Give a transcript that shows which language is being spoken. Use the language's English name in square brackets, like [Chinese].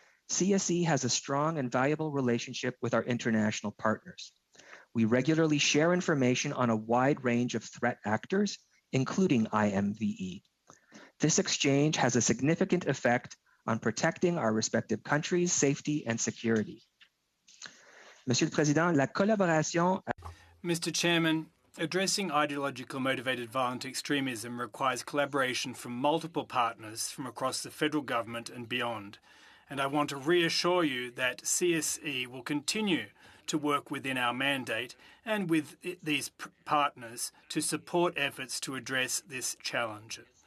[English] CSE has a strong and valuable relationship with our international partners. We regularly share information on a wide range of threat actors, including IMVE. This exchange has a significant effect on protecting our respective countries' safety and security. [French] Monsieur le Président, la collaboration. [English] Mr. Chairman, addressing ideological motivated violent extremism requires collaboration from multiple partners from across the federal government and beyond. And I want to reassure you that CSE will continue to work within our mandate and with these partners to support efforts to address this challenge.